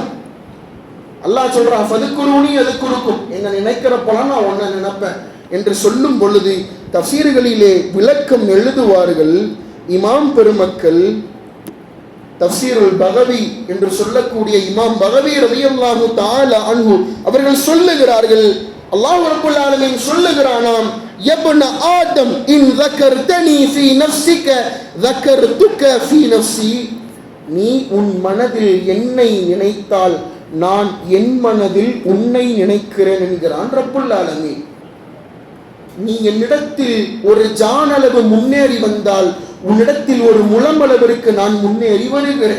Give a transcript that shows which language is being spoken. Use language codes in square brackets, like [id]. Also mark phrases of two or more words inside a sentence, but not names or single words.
[ta] அல்லாஹ் சொல்றான், [ar] فاذكروني أذكركم, [ta] என்ன நினைக்கிறப்பலாம் நான் உன்னை நினைப்பேன் என்று சொல்லும் பொழுது தஃசீர்களிலே விளக்கம் எழுதுவார்கள் இமாம் பெருமக்கள். தஃசீருல் பகவி என்று சொல்லக்கூடிய இமாம் பகவி [ar] رضي الله تعالى عنه [ta] அவர்கள் சொல்லுகிறார்கள், அல்லாஹ் [ar] رب العالمين [ta] சொல்லுகிறானாம், [ar] يا ابن آدم إن ذكرتني في نفسك ذكرتك في نفسي, [ta] நீ உன் மனதில் என்னை நினைத்தால் நான் என் மனதில் உன்னை நினைக்கிறேன் என்கிறான் [ar] رب العالمين. [ta] நீ என்னிடத்தில் ஒரு ஜான் அளவு முன்னேறி வந்தால் உன்னிடத்தில் ஒரு முழம் அளவிற்கு நான் முன்னேறி வருகிறேன்.